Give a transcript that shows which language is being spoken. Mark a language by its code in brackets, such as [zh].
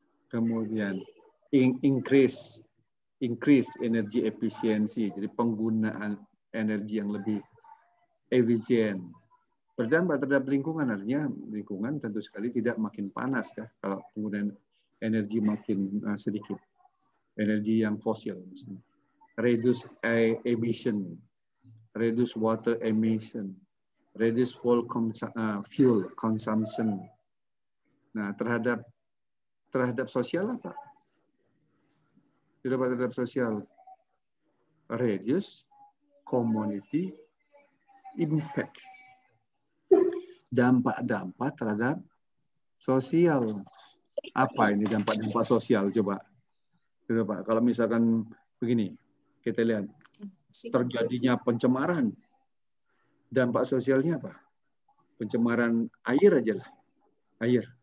[id] Kemudian [en] increase energy [id] efisiensi, jadi penggunaan energi yang lebih efisien. Berdampak terhadap lingkungan, artinya lingkungan tentu sekali tidak makin panas ya kalau penggunaan energi makin sedikit. Energi yang fosil misalnya. [en] Reduce emission, reduce water emission, reduce fuel consumption. [id] Nah, terhadap sosial apa? Terhadap sosial, [en] reduce community impact. [id] Dampak-dampak terhadap sosial. Apa ini dampak-dampak sosial? Coba kalau misalkan begini, kita lihat terjadinya pencemaran. Dampak sosialnya apa? Pencemaran air aja lah. Air.